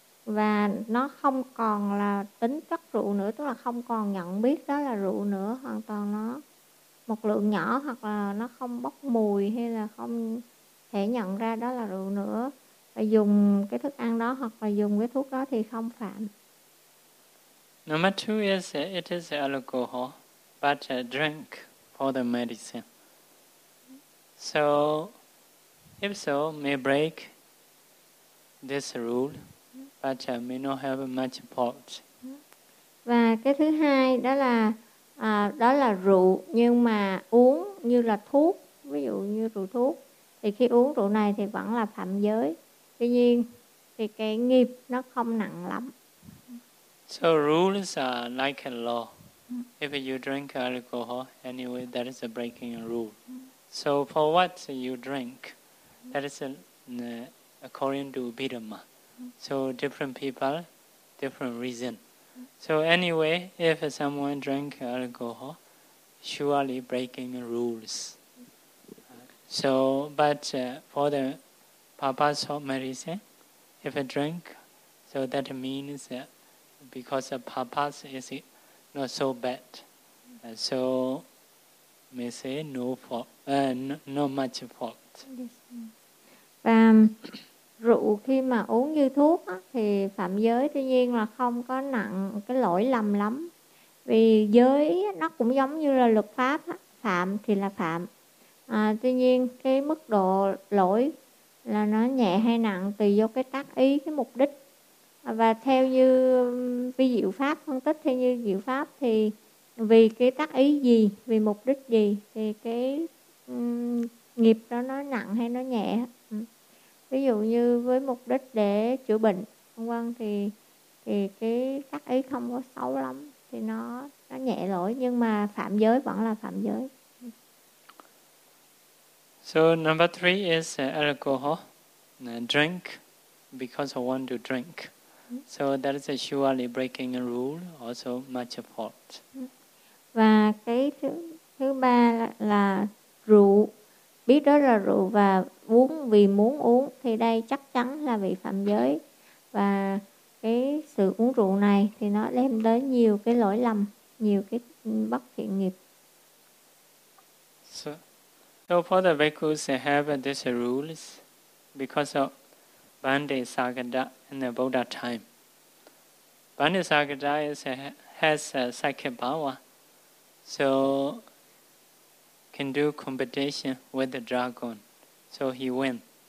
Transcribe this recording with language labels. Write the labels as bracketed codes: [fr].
[vi] và nó không còn là tính chất rượu nữa, tức là không còn nhận biết đó là rượu nữa, hoàn toàn nó một lượng nhỏ hoặc là nó không bốc mùi hay là không thể nhận ra đó là rượu nữa, và dùng cái thức ăn đó hoặc là dùng cái thuốc đó thì không phạm. [en] Number two is it is alcohol, but a drink for the medicine. So, if so, may break this rule, but may not have much fault. [vi] Và cái thứ hai đó là đó là rượu nhưng mà uống như là thuốc, ví dụ như rượu thuốc, thì khi uống rượu này thì vẫn là phạm giới. Tuy nhiên thì cái nghiệp nó không nặng lắm. [en] So rules are like a law. If you drink alcohol, anyway, that is a breaking rule. So for what you drink, that is according to Bidama. So different people, different reason. So anyway, if someone drink alcohol, surely breaking rules. So, but for the purpose of medicine, if a drink, so that means because the purpose is not so bad, so may say no fault, not much fault. [vi] Rượu khi mà uống như thuốc á, thì phạm giới, tuy nhiên là không có nặng cái lỗi lầm lắm. Vì giới nó cũng giống như là luật pháp á, phạm thì là phạm. Tuy nhiên cái mức độ lỗi là nó nhẹ hay nặng tùy vô cái tác ý, cái mục đích. Và theo như vi diệu pháp phân tích, theo như diệu pháp thì vì cái tác ý gì, vì mục đích gì thì cái nghiệp đó nó nặng hay nó nhẹ. Ví dụ như với mục đích để chữa bệnh, vân vân, thì cái tác ý không có xấu lắm, thì nó nhẹ lỗi, nhưng mà phạm giới vẫn là phạm giới. [en] So number three is alcohol, drink because I want to drink. So that is a surely breaking a rule, also much a fault. [vi] Và cái thứ ba là rượu. Biết đó là rượu và uống vì muốn uống thì đây chắc chắn là bị phạm giới. Và cái sự uống rượu này thì nó đem tới nhiều cái lỗi lầm, nhiều cái bất thiện nghiệp. [en] So for the bhikkhus they have these rules because of Bandhisagada in the Buddha time. Bandhisagada has psychic power. So can do competition with the dragon. So he win.